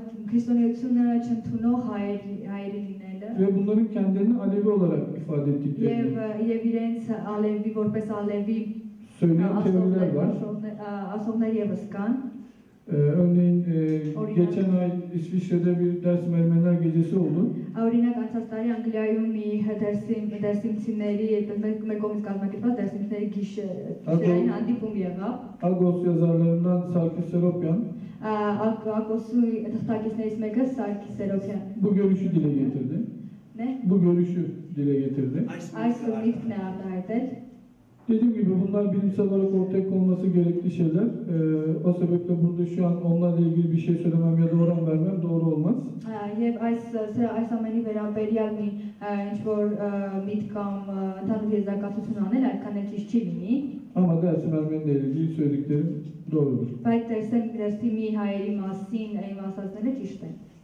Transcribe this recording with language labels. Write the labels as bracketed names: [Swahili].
[Armenian] քրիստոնեությունը չընդունող հայերի լինելը [Turkish] ve bunların kendilerini Alevi olarak ifade ettiklerini [Armenian] եւ իրենց ալևի որպես ալևի [Turkish] söyleyen teoriler var. [Armenian] ասողներ եւս կան։ [Turkish] Örneğin geçen ay İsviçre'de bir Dersim Ermeniler gecesi oldu. [Armenian] Օրինակ անցած տարի Անգլիայում մի դերսիմցիների մեր կողմից կազմակերպված դերսիմցիների գիշերային հանդիպում եղավ։ [Turkish] Agos yazarlarından Sarkis Seropyan [Armenian] Ակոսի թղթակիցներից մեկը Սարգիս Սերոբյան։ [Turkish] bu görüşü dile getirdi. Né? Bu görüşü dile getirdi. [Armenian] Այս միտքն է արտահայտել։ [Turkish] Dediğim gibi bunlar bilimsel olarak ortaya konulması gerekli şeyler. O sebeple burada şu an onlarla ilgili bir şey söylemem ya da oran vermem doğru olmaz. [Armenian] Եվ այս ամենի վերաբերյալ մի ինչ որ միտ կամ ընդհանուր եզրակացություն անել այդքան էլ ճիշտ չի լինի։ [Turkish] Ama Dersim Ermeniyle ilgili söylediklerim doğrudur. [Armenian] Բայց Դերսիմի հայերի մասին իմ ասածները ճիշտ են։